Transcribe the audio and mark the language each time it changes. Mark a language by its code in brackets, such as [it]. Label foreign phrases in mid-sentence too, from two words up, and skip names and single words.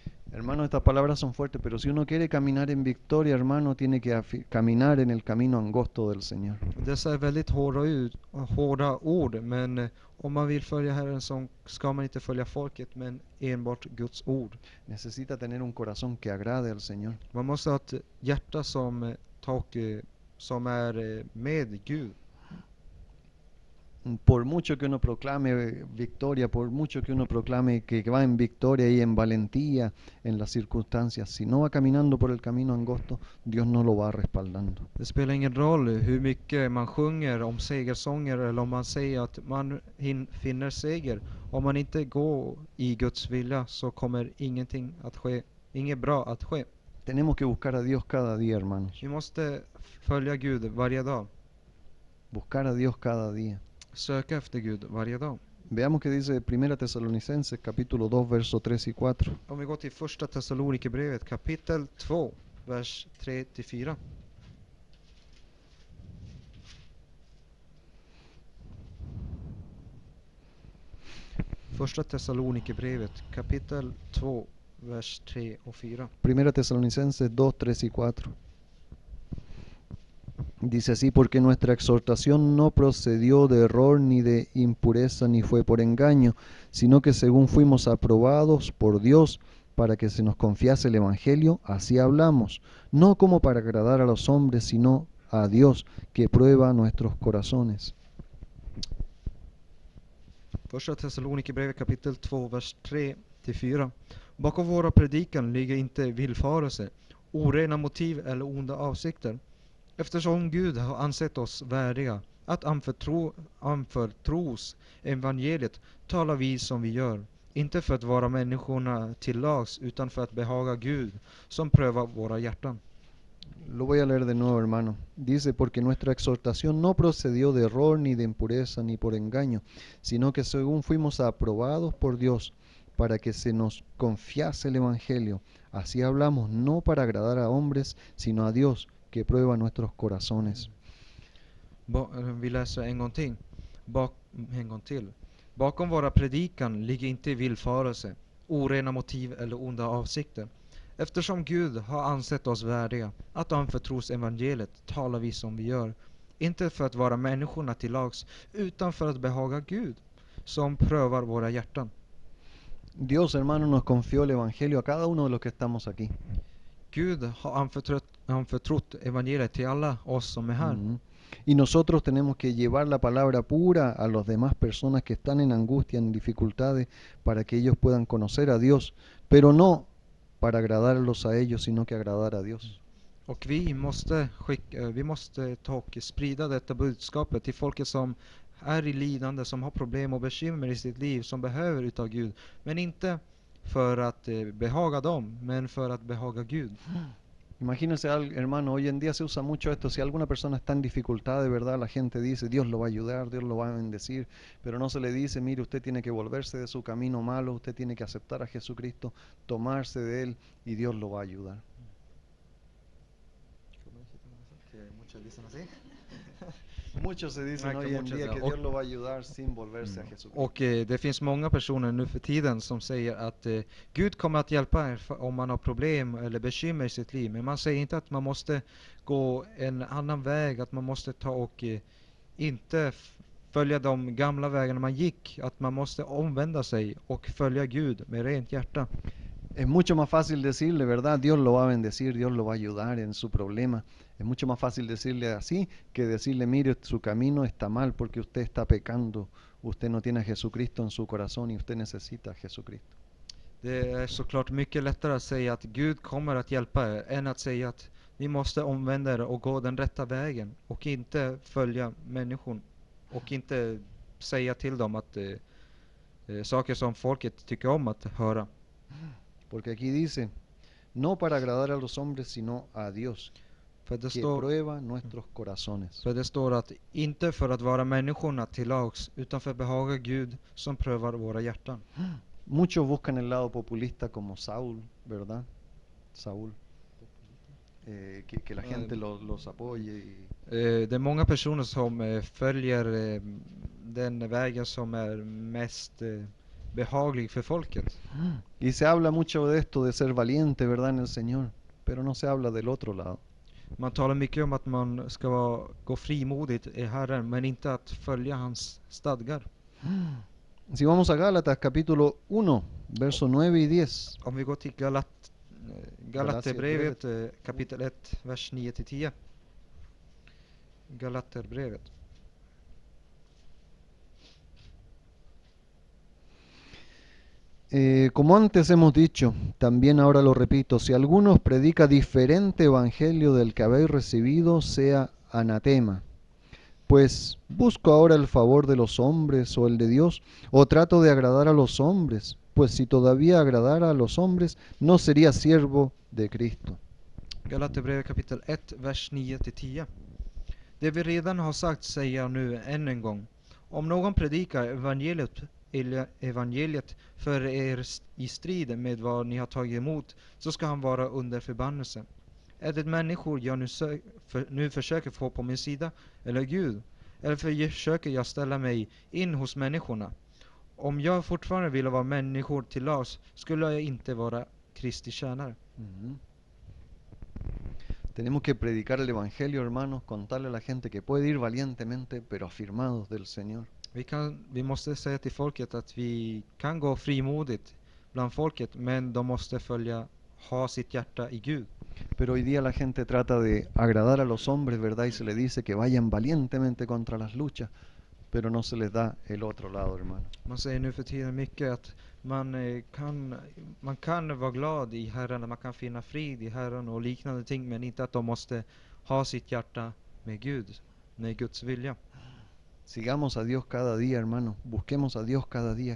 [es] Hermano, estas palabras son fuertes, pero si uno quiere caminar en victoria, hermano, tiene que caminar en el camino angosto del Señor. [sv] Dessa är väldigt hårda ord, men om man vill följa Herren så ska man inte följa folket, men enbart Guds ord. [es] Necesita tener un corazón que agrade al Señor. [sv] Man måste ha ett hjärta som är med Gud. [es] Por mucho que uno proclame victoria, por mucho que uno proclame que va en victoria y en valentía en las circunstancias, si no va caminando por el camino angosto, Dios no lo va respaldando. [sv] Det spelar ingen roll hur mycket man sjunger om segersånger eller om man säger att man finner seger. Om man inte går i Guds vilja så kommer ingenting att ske, inget bra att ske. [es] Tenemos que buscar a Dios cada día, hermanos. [sv] Vi måste följa Gud varje dag. [es] Buscar a Dios cada día. [sv] Söka efter Gud varje dag. [es] Veamos qué dice 1 Tesalonicenses capítulo 2, versos 3 y 4. [sv] Om vi går till första Thessalonikerbrevet kapitel 2, vers 3-4. Första Thessalonikerbrevet kapitel 2, vers 3 och 4. [es] 1 Tesalonicenses 2, 3 y 4. Dice así, porque nuestra exhortación no procedió de error ni de impureza ni fue por engaño, sino que según fuimos aprobados por Dios para que se nos confiase el Evangelio, así hablamos, no como para agradar a los hombres, sino a Dios que prueba nuestros corazones. [sv] Första Thessalonikerbrevet kapitel 2, vers 3-4. Bakom våra predikan ligger inte villfarelse, orena motiv eller onda avsikter. Eftersom Gud har ansett oss värdiga att anförtros evangeliet talar vi som vi gör. Inte för att vara människorna till lags utan för att behaga Gud som prövar våra hjärtan. [es] Lo voy a leer de nuevo, hermano. Dice, porque nuestra exhortación no procedió de error, ni de impureza, ni por engaño, sino que según fuimos aprobados por Dios, para que se nos confiase el Evangelio. Así hablamos, no para agradar a hombres, sino a Dios, que prueba nuestros corazones. [sv] Vi läser en gång till. Bakom våra predikan ligger inte villfarelse, orena motiv eller onda avsikter. Eftersom Gud har ansett oss värdiga att anförtros evangeliet talar vi som vi gör. Inte för att vara människorna till lags, utan för att behaga Gud, som prövar våra hjärtan. [es] Dios, hermano, nos confió el Evangelio a cada uno de los que estamos aquí. [sv] Gud har anförtrott evangeliet till alla oss som är här. [es] Y nosotros tenemos que llevar la palabra pura a las demás personas que están en angustia, en dificultades, para que ellos puedan conocer a Dios, pero no para agradarlos a ellos, sino que agradar a Dios. [sv] Och vi måste ta och sprida detta budskapet till folket som är i lidande, som har problem och bekymmer i sitt liv, som behöver utav Gud. Men inte för att behaga dem, men för att behaga Gud. [es] Imagínense, hermano, hoy en día se usa mucho esto. Si alguna persona está en dificultad, de verdad, la gente dice, Dios lo va a ayudar, Dios lo va a bendecir, pero no se le dice, mire, usted tiene que volverse de su camino malo, usted tiene que aceptar a Jesucristo, tomarse de Él, y Dios lo va a ayudar. Muchos se dicen hoy en día que Dios lo va a ayudar sin volverse a Jesucristo. [sv] Och det finns många personer nu för tiden som säger att Gud kommer att hjälpa er om man har problem eller bekymmer i sitt liv. Men man säger inte att man måste gå en annan väg, att man måste ta och inte följa de gamla vägarna man gick, att man måste omvända sig och följa Gud med rent hjärta. [es] Es mucho más fácil decirle, ¿verdad? Dios lo va a bendecir, Dios lo va a ayudar en su problema. Es mucho más fácil decirle así que decirle, mire, su camino está mal porque usted está pecando. Usted no tiene a Jesucristo en su corazón y usted necesita a Jesucristo. [sv] Det är såklart mycket lättare att säga att Gud kommer att hjälpa er än att säga att ni måste omvända er och gå den rätta vägen och inte följa människan och inte säga till dem att saker som folket tycker om att höra. [es] Porque aquí dice, no para agradar a los hombres, sino a Dios, que prueba nuestros corazones. [sv] För det står att inte för att vara människorna till lags, utan för att behaga Gud som prövar våra hjärtan. [es] Muchos buscan el lado populista como Saúl, ¿verdad? Saúl. Que la gente los apoye. [sv] Det är många personer som följer den vägen som är mest behaglig för folket. [es] Y se habla mucho de esto, de ser valiente, ¿verdad? En el Señor, pero no se habla del otro lado. [sv] Man talar mycket om att man ska gå frimodigt i Herren, men inte att följa hans stadgar. [es] Si vamos a Gálatas capítulo 1, verso 9 y 10. [sv] Om vi går till Galaterbrevet kapitel 1, vers 9-10. Galaterbrevet. [es] Como antes hemos dicho, también ahora lo repito, si alguno os predica diferente evangelio del que habéis recibido, sea anatema. Pues, ¿busco ahora el favor de los hombres o el de Dios? ¿O trato de agradar a los hombres? Pues si todavía agradara a los hombres, no sería siervo de Cristo. [sv] Galaterbrevet kapitel 1, vers 9-10. Det vi redan har sagt säger jag nu än en gång. Om någon predikar evangeliet för er i strid med vad ni har tagit emot, så ska han vara under förbannelse. Är det människor jag nu försöker få på min sida, eller Gud? Eller försöker jag ställa mig in hos människorna? Om jag fortfarande ville vara människor till lags, skulle jag inte vara Kristi tjänare. [es] Tenemos que predicar el evangelio, hermanos, contarle a la gente que puede ir valientemente, pero afirmados del Señor. [sv] Vi måste säga till folket att vi kan gå frimodigt bland folket, men de måste ha sitt hjärta i Gud. [es] Pero hoy día la gente trata de agradar a los hombres, ¿verdad? Y se les dice que vayan valientemente contra las luchas, pero no se les da el otro lado, hermano. [sv] Man säger nu för tiden mycket att man kan vara glad i Herren, man kan finna frid i Herren och liknande ting, men inte att de måste ha sitt hjärta med Gud, med Guds vilja. [es] Sigamos a Dios cada día, hermano. Busquemos a Dios cada día.